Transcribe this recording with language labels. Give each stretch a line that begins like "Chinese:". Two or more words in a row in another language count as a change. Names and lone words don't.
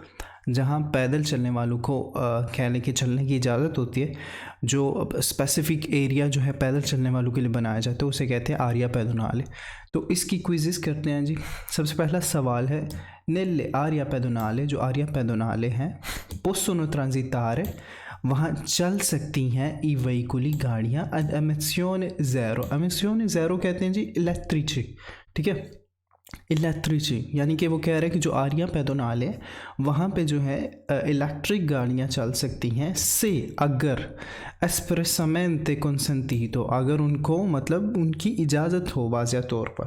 Hindi: जहाँ पैदल चलने वालों को कह लें कि चलने की इजाज़त होती है, जो
English: specific area
Hindi: जो है पैदल चलने वालों के लिए बनाया जाता है उसे कहते हैं
Italian: area pedonale.
Hindi: तो इसकी क्विज़ेस करते हैं जी। सबसे पहला सवाल है
Italian: nelle aree pedonali,
Hindi: जो
Italian: aree pedonali
Hindi: हैं
Italian: possono transitare,
Hindi: वहाँ चल सकती हैं
Italian: i veicoli
Hindi: गाड़ियाँ
Italian: ad emissione zero। emissione zero
Hindi: कहते हैं जी इलेक्ट्रिची, ठीक है, इलेक्ट्रिची। यानी कि वो कह रहे हैं कि जो
Italian: area pedonale
Hindi: है वहाँ पे जो है इलेक्ट्रिक गाड़ियाँ चल सकती हैं से अगर
Italian: espressamente consentito,
Hindi: अगर उनको मतलब उनकी इजाज़त हो वाज़िया तौर पर।